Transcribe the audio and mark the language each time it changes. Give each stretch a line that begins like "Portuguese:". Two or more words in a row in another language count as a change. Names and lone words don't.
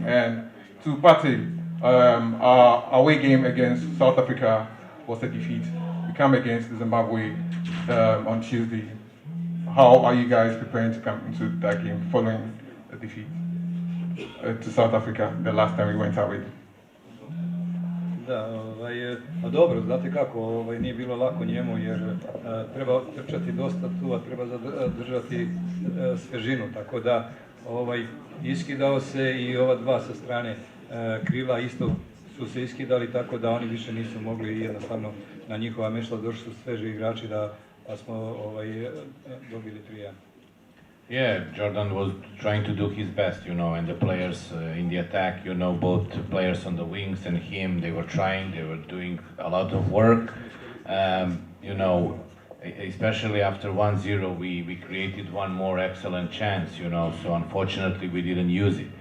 English: And to Partey, our away game against South Africa was a defeat. We come against Zimbabwe on Tuesday. How are you guys preparing to come into that game following the defeat to South Africa the last time we went away?
Serbian: Da, a dobro, znate kako, nije bilo lako njemu jer treba trčati dosta tu, a treba zadržati svežinu, tako da iskidao se i ova dva sa strane krila isto su se iskidali, tako da oni više nisu mogli jednostavno na njihova mešla, došli su sveži igrači da smo dobili 3-1.
English: Yeah, Jordan was trying to do his best, you know, and the players in the attack, you know, both players on the wings and him, they were trying, they were doing a lot of work. You know, especially after 1-0, we created one more excellent chance, you know, so unfortunately we didn't use it.